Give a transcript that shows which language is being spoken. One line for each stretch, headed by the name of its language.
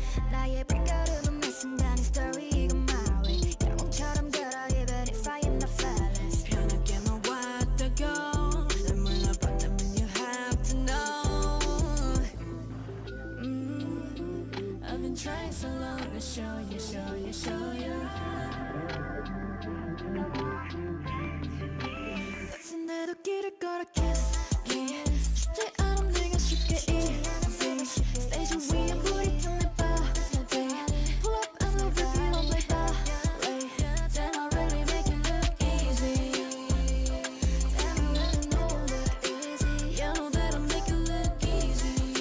Korean: 나의 발걸음은 매 순간의 story 이건
English: my way.
Korean: 영웅처럼 걸어
English: even if I am not flawless.
Korean: 편하게만 왔다고 날 몰라봤다면
English: you have to know. I've been trying so long to show you.
Korean: 다친데도 길을 걸어 kiss. 쉽지 않은 내가 쉽게 Stage 위에 불이 튀는 party.
English: Pull up and I'll repeat on my ballet. Damn I really make it look easy. Damn I really make it look easy. Yeah, I know that I make it look easy.